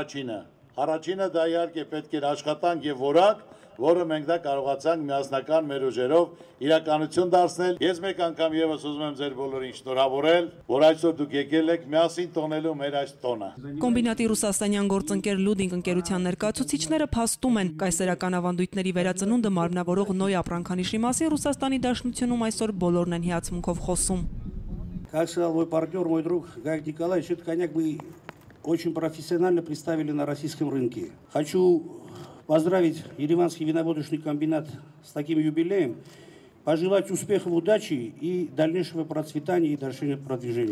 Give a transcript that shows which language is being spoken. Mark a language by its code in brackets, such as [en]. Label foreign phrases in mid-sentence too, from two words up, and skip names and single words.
[hy] առաջինը դա իհարկե պետք էր աշխատանք եւ որակ, որը մենք դա կարողացանք միասնական մեր ուժերով իրականություն դարձնել։ Ես մեկ անգամ եւս ուզում եմ ձեր բոլորին շնորհավորել, որ այսօր դուք եկել եք միասին տոնելու մեր այս տոնը։ Կոմբինատի ռուսաստանյան գործընկեր Լուդինգ ընկերության ներկայացուցիչները փաստում են, կայսերական ավանդույթների վերածնունդը մարմնավորող Նոյ ապրանքանիշի մասին Ռուսաստանի Դաշնությունում այսօր բոլորն են հիացմունքով խոսում։ [ru] Как сказал мой партнер, мой друг Гайк Николаевич, этот коньяк мы очень профессионально представили на российском рынке. Хочу поздравить Ереванский виноводочный комбинат с таким юбилеем, пожелать успехов, удачи и дальнейшего процветания и дальнейшего продвижения.